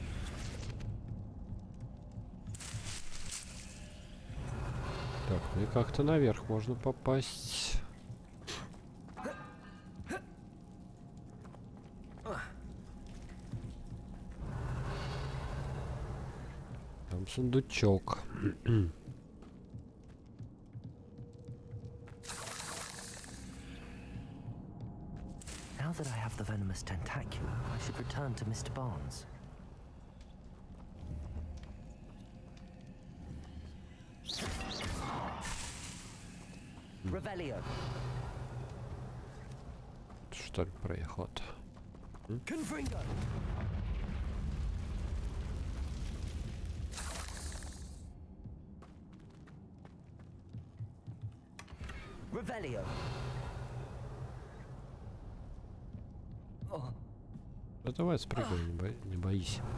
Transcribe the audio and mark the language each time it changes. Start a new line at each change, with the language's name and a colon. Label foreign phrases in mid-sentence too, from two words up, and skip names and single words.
Russian: Так, ну и как-то наверх можно попасть. Там сундучок.
English: Now that I have the venomous tentacular, I should return to Mr. Barnes.
Russian: Revelio. Что ли проехал-то? Confringo. Revelio. Да давай спрыгай, не боись.